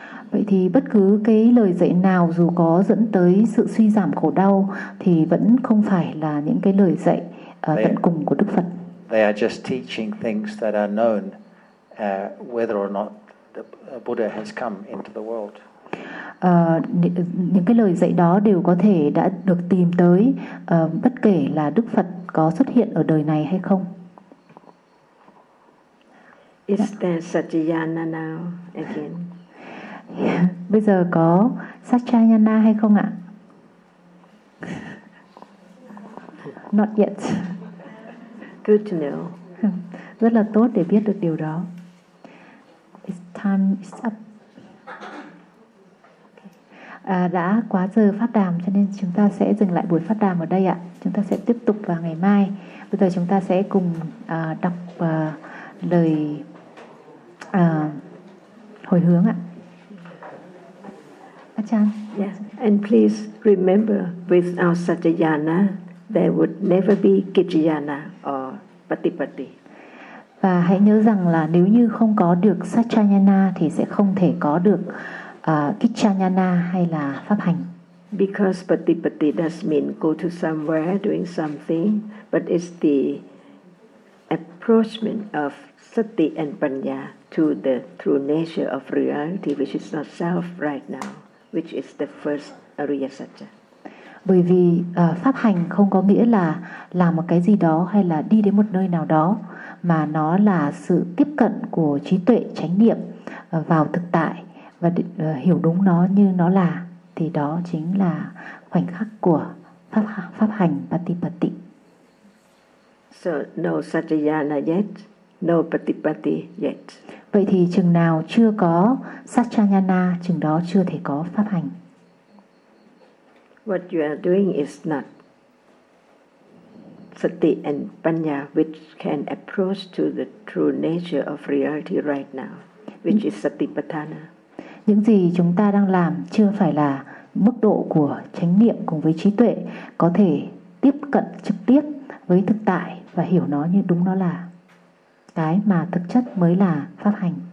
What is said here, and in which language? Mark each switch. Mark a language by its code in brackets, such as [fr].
[vi] Vậy thì bất cứ cái lời dạy nào dù có dẫn tới sự suy giảm khổ đau thì vẫn không phải là những cái lời dạy tận cùng của Đức Phật. [en] They are just teaching things that are known whether or not the Buddha has come into the world. [vi] Những cái lời dạy đó đều có thể đã được tìm tới bất kể là Đức Phật có xuất hiện ở đời này hay không. [en] Is there Satyayana now again? Yeah. [vi] Bây giờ có Satchayana hay không ạ? [en] Not yet. Good to know. [vi] Rất là tốt để biết được điều đó. [en] It's time is up. [vi] À, đã quá giờ phát đàm cho nên chúng ta sẽ dừng lại buổi phát đàm ở đây ạ. Chúng ta sẽ tiếp tục vào ngày mai. Bây giờ chúng ta sẽ cùng đọc lời hồi hướng ạ. [th] Achan. [en] Yes. And please remember, with our Satyayana, there would never be Kijayana or Patipati. [vi] Và hãy nhớ rằng là nếu như không có được Satyayana thì sẽ không thể có được Kijayana hay là pháp hành. [en] Because Patipati does mean go to somewhere doing something, but it's the approachment of Sati and Panya to the true nature of reality, which is not self right now, which is the first Ariya Satya. [vi] Bởi vì pháp hành không có nghĩa là làm một cái gì đó hay là đi đến một nơi nào đó, mà nó là sự tiếp cận của trí tuệ chánh niệm vào thực tại và hiểu đúng nó như nó là, thì đó chính là khoảnh khắc của pháp hành Patipatti. [en] So no Satyayana yet, no Patipatti yet. [vi] Vậy thì chừng nào chưa có Satchayana, chừng đó chưa thể có pháp hành. [en] What you are doing is not sati and panya, which can approach to the true nature of reality right now, which is satipatthana. [vi] Những gì chúng ta đang làm chưa phải là mức độ của chánh niệm cùng với trí tuệ có thể tiếp cận trực tiếp với thực tại và hiểu nó như đúng nó là. Cái mà thực chất mới là pháp hành.